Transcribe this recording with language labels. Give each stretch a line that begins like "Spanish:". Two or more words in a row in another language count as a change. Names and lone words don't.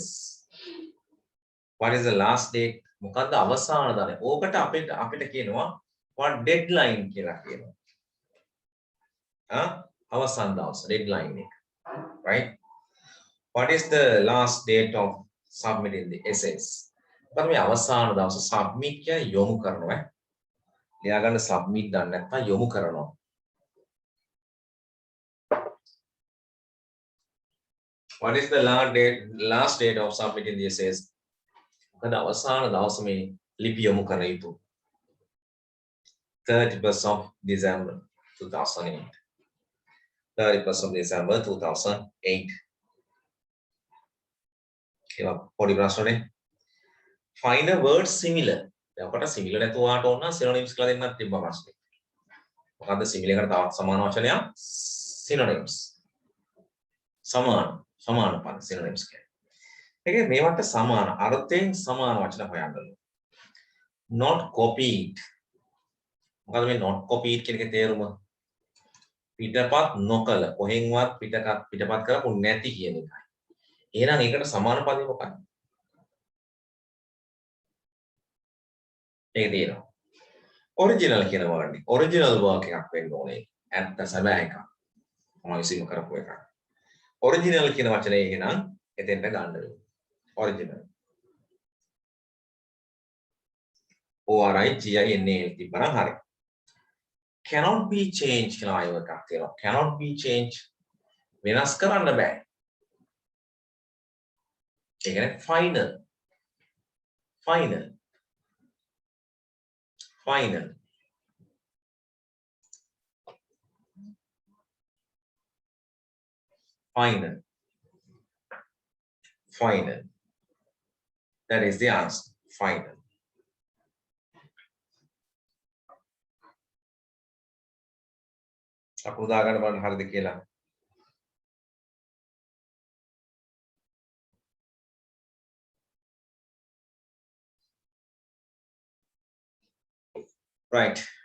English: What is the last date?
Sinhala: මොකද්ද අවසාන දානේ? ඕකට අපිට කියනවා
English: what deadline
Sinhala: කියලා කියනවා. අවසාන දවස deadline එක.
English: Right? What is the last date of submitting the essays?
Sinhala: මොකද මේ අවසාන දවස submit කියන යොමු කරනවා. ලියා ගන්න submit දන්නේ නැත්නම් යොමු කරනවා.
English: What is the last date of submitting the essays?
Sinhala: මොකද අවසාන දවස මේ ලිපි යොමු කර යුතු
English: 31st of December 2008. 31st of December 2008.
Sinhala: ඒවා පොඩි ප්‍රශ්නනේ.
English: Find a word similar.
Sinhala: දැන් ඔකට similar නැතුව ආට ඕන නම් synonyms කියලා දෙන්නත් තිබ්බා ප්‍රශ්නේ. මොකද්ද similar එකට තවත් සමාන වචනයක්? synonyms. සමාන පද synonyms කියන්නේ. ඒකේ මේවට සමාන අර්ථයෙන් සමාන වචන හොයන්න ඕනේ.
English: not copied.
Sinhala: මොකද මේ
English: not copied
Sinhala: කියන එකේ තේරුම? පිටපත් නොකල කොහෙන්වත් පිටපත් කරපු නැති කියන එකයි. එහෙනම් ඒකට සමාන පදේ මොකක්ද? ඒක තියෙනවා. original කියන වර්ඩ් එක.
English: original work
Sinhala: එකක් වෙන්න ඕනේ. ඇත්ත සැබෑ එකක්. මම විසින්ම කරපු එකක්. original කියන වචනේ එහෙනම් එතෙන්ට ගන්න වෙනවා.
English: original. ORIGINAL තිබ්බනම් හරි. cannot be changed
Sinhala: කියලා ආයෙ එකක් තියෙනවා.
English: cannot be changed
Sinhala: වෙනස් කරන්න බෑ. ඒ කියන්නේ final.
English: final. final. final. final. That is the answer. Final.
Sinhala: අපු දාගන්න බලන්න හරිද කියලා.
English: right.